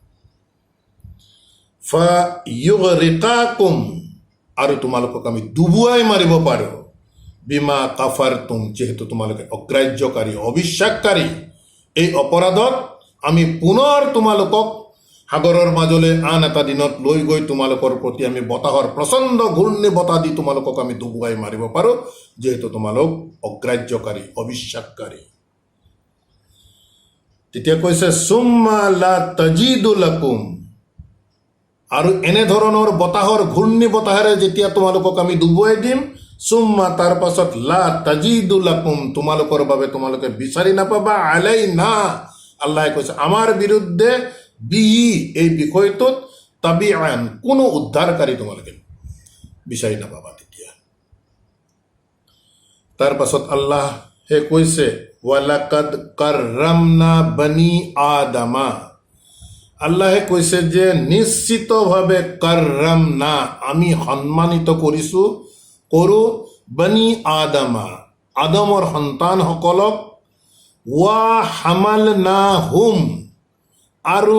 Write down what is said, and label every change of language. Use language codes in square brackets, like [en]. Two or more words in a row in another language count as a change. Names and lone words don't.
[ar] فَيُغْرِقَكُمْ, [as] আৰু তোমালোকক আমি ডুবুৱাই মাৰিব পাৰোঁ, [ar] بِمَا كَفَرْتُمْ, [as] যিহেতু তোমালোকে অগ্ৰাহ্যকাৰী অবিশ্বাসকাৰী, এই অপৰাধত আমি পুনৰ তোমালোকক সাগৰৰ মাজলৈ আন এটা দিনত লৈ গৈ তোমালোকৰ প্ৰতি আমি বতাহৰ প্ৰচণ্ড ঘূৰ্ণি বতাহ দি তোমালোকক আমি ডুবুৱাই মাৰিব পাৰোঁ, যিহেতু তোমালোক অগ্ৰাহ্যকাৰী অবিশ্বাসকাৰী। তেতিয়া কৈছে [ar] ثُمَّ لَا تَجِدُوا لَكُمْ, [as] আৰু এনেধৰণৰ বতাহৰ ঘূৰ্ণি বতাহেৰে যেতিয়া তোমালোকক আমি ডুবুৱাই দিম, সুম্মা তাৰ পাছত [ar] لَا تَجِدُوا لَكُمْ, [as] তোমালোকৰ বাবে তোমালোকে বিচাৰি নাপাবা আলাইনা, আল্লাহে কৈছে আমাৰ বিৰুদ্ধে বিহি, এই বিষয়টোত তাবিআন, কোনো উদ্ধাৰকাৰী তোমালোকে বিচাৰি নাপাবা। তেতিয়া তাৰ পাছত আল্লাহে কৈছে [ar] وَلَقَدْ كَرَّمْنَا بَنِي آدَمَ, [as] আল্লাহে কৈছে যে নিশ্চিতভাৱে কাৰৰামনা, আমি সন্মানিত কৰোঁ [ar] بَنِي آدَمَ, [as] আদমৰ সন্তানসকলক, [ar] وَحَمَلْنَاهُمْ, [as] আৰু